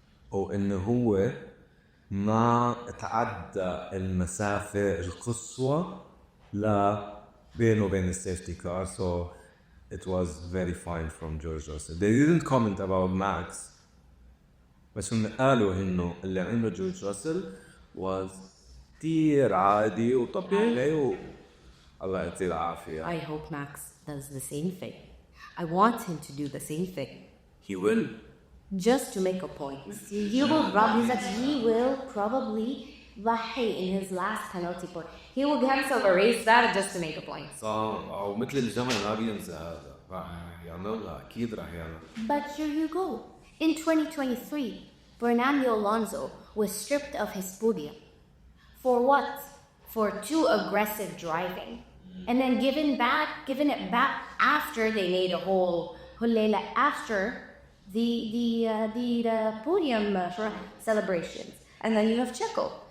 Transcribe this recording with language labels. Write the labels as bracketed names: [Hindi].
[Arabic] وإنه هو ما تعدى المسافة القصوى بينه وبين السيفتي كار. [English] So it was very fine from George Russell. [Arabic] They didn't comment about Max, بس هم قالوا إنه اللي عمله جورج راسل was كتير عادي وطبيعي الله يعطيه العافية. [English] I hope Max does the same thing. I want him to do the same thing. He will. Just to make a point. He will probably in his last penalty point. He will give himself a race that just to make a point. [Arabic] أو مثل الجمل ما بينسى هذا راح يعملها أكيد راح يعمل. [English] But here you go. In 2023, Fernando Alonso was stripped of his podium. For what? For too aggressive driving. And then given it back after they made a whole hulela after the podium celebrations. And then you have Checo.